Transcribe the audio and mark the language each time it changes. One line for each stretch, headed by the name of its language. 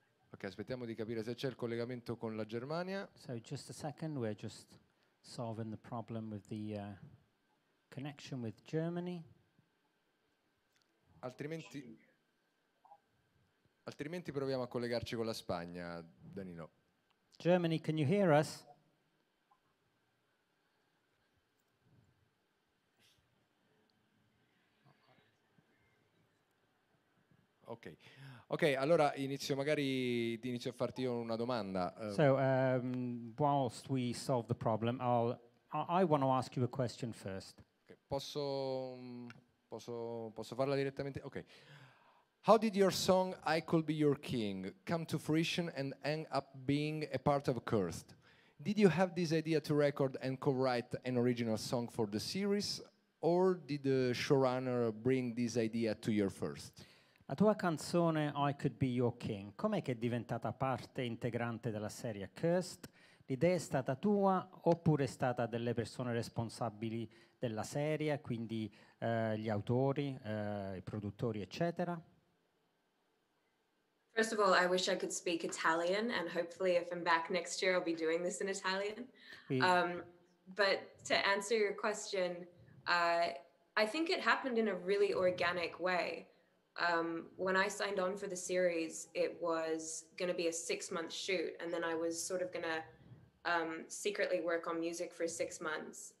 Italian: Ok, aspettiamo di capire se c'è il collegamento con la Germania.
English: So just a second, we're just solving the problem with the connection with Germany.
Italian: Altrimenti proviamo a collegarci con la Spagna, Danilo.
English: Germany, can you hear us?
Italian: Ok, allora inizio a farti io una domanda.
English: So whilst we solve the problem, I want to ask you a question first.
Italian: Okay, posso farla direttamente? Ok.
English: How did your song I Could Be Your King come to fruition and end up being a part of Cursed? Did you have this idea to record and co-write an original song for the series, or did the showrunner bring this idea to you first?
Italian: La tua canzone I Could Be Your King, com'è che è diventata parte integrante della serie Cursed? L'idea è stata tua oppure è stata delle persone responsabili della serie, quindi gli autori, i produttori, eccetera?
English: First of all, I wish I could speak Italian, and hopefully if I'm back next year, I'll be doing this in Italian. But to answer your question, I think it happened in a really organic way. When I signed on for the series, it was going to be a 6-month shoot, and then I was sort of going to secretly work on music for 6 months.